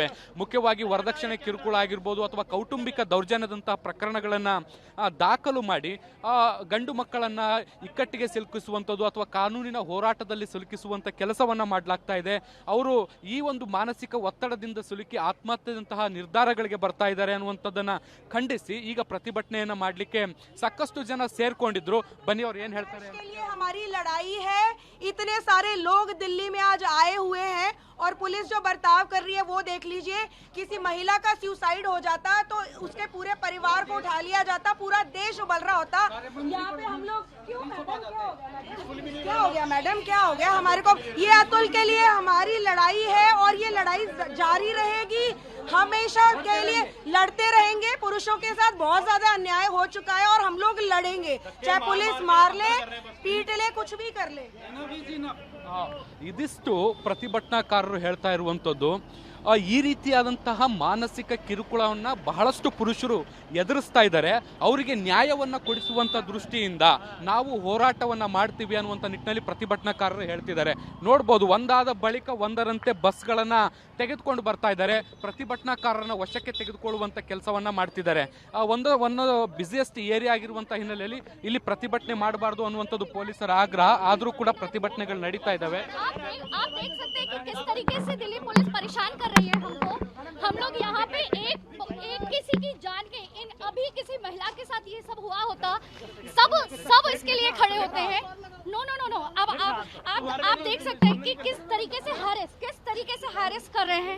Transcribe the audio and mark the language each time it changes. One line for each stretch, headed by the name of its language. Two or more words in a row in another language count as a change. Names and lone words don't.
Kannada: ಮುಖ್ಯವಾಗಿ ವರದಕ್ಷಿಣೆ ಕಿರುಕುಳ ಆಗಿರ್ಬೋದು ಅಥವಾ ಕೌಟುಂಬಿಕ ದೌರ್ಜನ್ಯದಂತಹ ಪ್ರಕರಣಗಳನ್ನ ದಾಖಲು ಮಾಡಿ ಗಂಡು ಮಕ್ಕಳನ್ನ ಇಕ್ಕಟ್ಟಿಗೆ ಸಿಲುಕಿಸುವಂಥದ್ದು ಅಥವಾ ಕಾನೂನಿನ ಹೋರಾಟದಲ್ಲಿ ಸಿಲುಕಿಸುವಂತ ಕೆಲಸವನ್ನ ಮಾಡಲಾಗ್ತಾ ಇದೆ. ಅವರು ಈ ಒಂದು ಮಾನಸಿಕ ಒತ್ತಡದಿಂದ ಸಿಲುಕಿ ಆತ್ಮಹತ್ಯೆದಂತಹ ನಿರ್ಧಾರಗಳಿಗೆ ಬರ್ತಾ ಇದ್ದಾರೆ ಅನ್ನುವಂಥದ್ದನ್ನ ಖಂಡಿಸಿ ಈಗ ಪ್ರತಿಭಟನೆಯನ್ನ ಮಾಡಲಿಕ್ಕೆ ಸಾಕಷ್ಟು ಜನ ಸೇರ್ಕೊಂಡಿದ್ರು. ಬನ್ನಿ ಅವ್ರು ಏನ್ ಹೇಳ್ತಾರೆ.
Hindi: हमारी लड़ाई है, इतने सारे लोग दिल्ली में आज आए हुए हैं और पुलिस जो बर्ताव कर रही है वो देख लीजिए. किसी महिला का सुसाइड हो जाता तो उसके पूरे परिवार को उठा लिया जाता, पूरा देश उबल रहा होता. यहाँ पे हम लोग क्यों मैडम, क्या हो गया मैडम, क्या हो गया? हमारे को ये अतुल के लिए हमारी लड़ाई है और ये लड़ाई जारी रहेगी. हमेशा के लिए लड़ते रहेंगे. पुरुषों के साथ बहुत ज्यादा अन्याय हो चुका है और हम लोग लड़ेंगे, चाहे पुलिस मार ले, पीट ले, कुछ भी कर ले.
Kannada: ಇದಿಷ್ಟು ಪ್ರತಿಭಟನಾಕಾರರು ಹೇಳ್ತಾ ಇರುವಂತದ್ದು. ಈ ರೀತಿಯಾದಂತಹ ಮಾನಸಿಕ ಕಿರುಕುಳವನ್ನ ಬಹಳಷ್ಟು ಪುರುಷರು ಎದುರಿಸ್ತಾ ಇದ್ದಾರೆ. ಅವರಿಗೆ ನ್ಯಾಯವನ್ನ ಕೊಡಿಸುವಂತ ದೃಷ್ಟಿಯಿಂದ ನಾವು ಹೋರಾಟವನ್ನ ಮಾಡ್ತೀವಿ ಅನ್ನುವಂತ ನಿಟ್ಟಿನಲ್ಲಿ ಪ್ರತಿಭಟನಾಕಾರರು ಹೇಳ್ತಿದ್ದಾರೆ. ನೋಡ್ಬೋದು ಒಂದಾದ ಬಳಿಕ ಒಂದರಂತೆ ಬಸ್ಗಳನ್ನ ತೆಗೆದುಕೊಂಡು ಬರ್ತಾ ಇದ್ದಾರೆ. ಪ್ರತಿಭಟನಾಕಾರರನ್ನ ವಶಕ್ಕೆ ತೆಗೆದುಕೊಳ್ಳುವಂತ ಕೆಲಸವನ್ನ ಮಾಡ್ತಿದ್ದಾರೆ. ಒಂದು
English: busiest area
Kannada: ಆಗಿರುವಂತಹ ಹಿನ್ನೆಲೆಯಲ್ಲಿ ಇಲ್ಲಿ ಪ್ರತಿಭಟನೆ ಮಾಡಬಾರ್ದು ಅನ್ನುವಂಥದ್ದು ಪೊಲೀಸರ ಆಗ್ರಹ. ಆದ್ರೂ ಕೂಡ ಪ್ರತಿಭಟನೆಗಳು ನಡೀತಾ ಇದ್ದಾವೆ.
Hindi: हमको हम लोग यहाँ पे एक किसी की जान के इन अभी किसी महिला के साथ ये सब हुआ होता, सब इसके लिए खड़े होते हैं.
English: no no no no
Hindi: अब आप देख सकते हैं कि किस तरीके से हैरेस कर रहे हैं.